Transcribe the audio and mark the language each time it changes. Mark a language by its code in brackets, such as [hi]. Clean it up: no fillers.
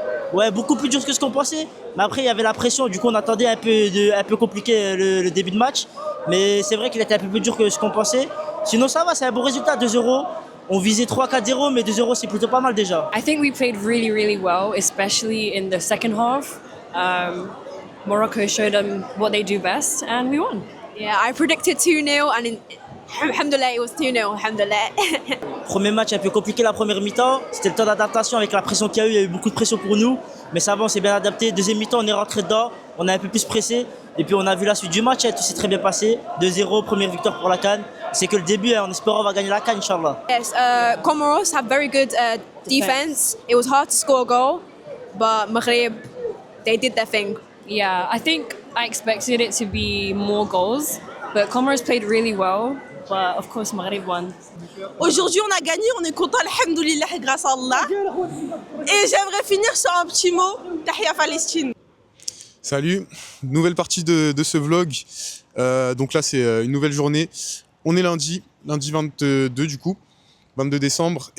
[fr] Ouais, beaucoup plus dur que ce qu'on pensait. Mais après, il y avait la pression. Du coup, on attendait un peu compliqué le début de match. Mais c'est vrai qu'il était un peu plus dur que ce qu'on pensait. Sinon, ça va, c'est un bon résultat, 2-0. On visait 3-4-0, mais 2-0, c'est plutôt pas mal déjà. [en] I think we played really, really well, especially in the second half. Morocco showed them what they do best, and we won. Yeah, I predicted 2-0, and alhamdulillah, it was 2-0, alhamdulillah. [fr] Premier match un peu compliqué la première mi-temps. C'était le temps d'adaptation avec la pression qu'il y a eu. Il y a eu beaucoup de pression pour nous. Mais ça va, on s'est bien adapté. Deuxième mi-temps, on est rentré dedans. On a un peu plus pressé. Et puis on a vu la suite du match. Tout s'est très bien passé. 2-0, première victoire pour la CAN. C'est que le début. En espérant on va gagner la CAN, Inch'Allah. [en] Yes, Comoros have very good defense. It was hard to score a goal, but Maghreb, they did their thing. Yeah, I think I expected it to be more goals, but Comoros played really well. But of course, Maghreb won. [fr] Aujourd'hui, on a gagné, on est content, alhamdoulilah, grâce à Allah. Et j'aimerais finir sur un petit mot, Tahia Palestine. Salut, nouvelle partie de ce vlog. Donc là, c'est une nouvelle journée. On est lundi 22 du coup, 22 décembre.